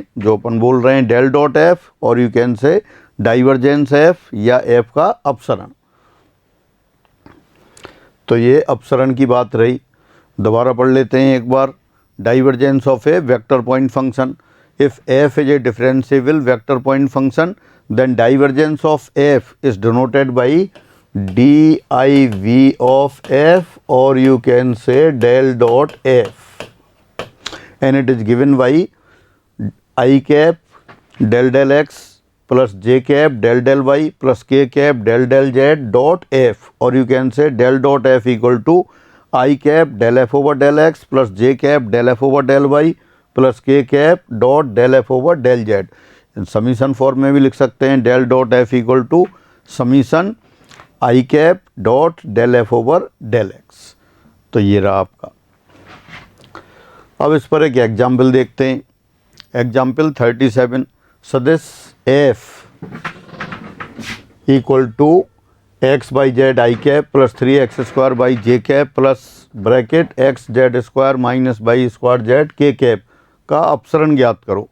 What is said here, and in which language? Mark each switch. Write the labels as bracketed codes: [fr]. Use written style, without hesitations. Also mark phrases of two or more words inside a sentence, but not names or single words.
[hi] जो अपन बोल रहे हैं [en] del dot f, [hi] और [en] you can say divergence f [hi] या एफ का अपसरण। तो ये अपसरण की बात रही। दोबारा पढ़ लेते हैं एक बार। [en] divergence of a vector point function, if f is a differentiable vector point function then divergence of f is denoted by DIV of f, or you can say del dot f, and it is given by I cap del del x plus j cap del del y plus k cap del del z dot f, or you can say del dot f equal to I cap del f over del x plus j cap del f over del y plus k cap dot del f over del z। summation form [hi] में भी लिख सकते हैं, [en] del dot f equal to summation i cap dot del f over del x. [hi] तो ये रहा आपका। अब इस पर एक एग्जाम्पल देखते हैं। एग्जाम्पल 37, सदिश [en] f equal to x by z i cap plus 3x square by j cap plus bracket x z square minus by square z k cap [hi] का अपसरण ज्ञात करो।